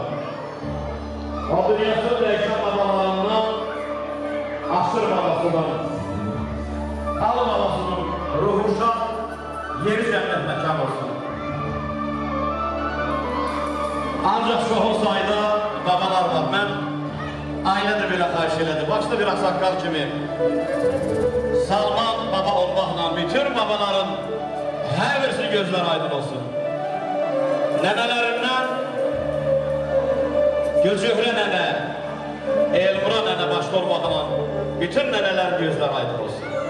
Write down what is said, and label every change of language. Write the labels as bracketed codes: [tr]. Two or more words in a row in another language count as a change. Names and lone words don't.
[tr] O dünyasını değişen babalarından, asır babasından, al babasının ruhu şad, yeri cennet mekan olsun. Ancak çoğu sayıda babalar var. [az] Ben ailədə belə xahiş elədi. Başda bir ağsaqqal kimi Salman baba olmaqla bütün babaların hər birisi gözlər aydın olsun. Nənələrindən Gülcührə nənə, Elmura nənə başda olmaqla bütün nənələr gözlər aydın olsun.